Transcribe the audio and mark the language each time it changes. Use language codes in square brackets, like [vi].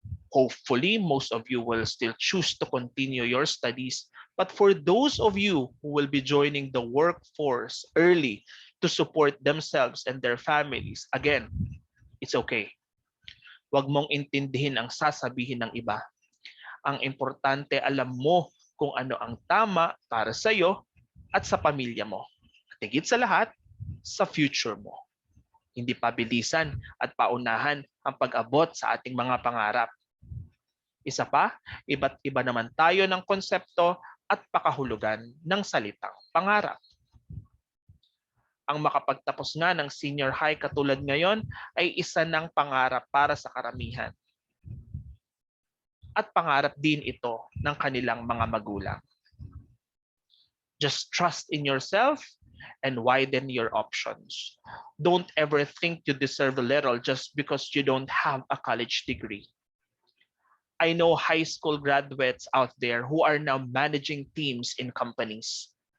[en] Hopefully, most of you will still choose to continue your studies But for those of you who will be joining the workforce early to support themselves and their families, again, it's okay. [tl] Huwag mong intindihin ang sasabihin ng iba. Ang importante, alam mo kung ano ang tama para sa iyo at sa pamilya mo. At higit sa lahat, sa future mo. Hindi pabilisan at paunahan ang pag-abot sa ating mga pangarap. Isa pa, iba't iba naman tayo ng konsepto at pakahulugan ng salitang pangarap. Ang makapagtapos nga ng senior high katulad ngayon ay isa ng pangarap para sa karamihan. At pangarap din ito ng kanilang mga magulang. [en] Just trust in yourself and widen your options. Don't ever think you deserve a little just because you don't have a college degree. I know high school graduates out there who are now managing teams in companies.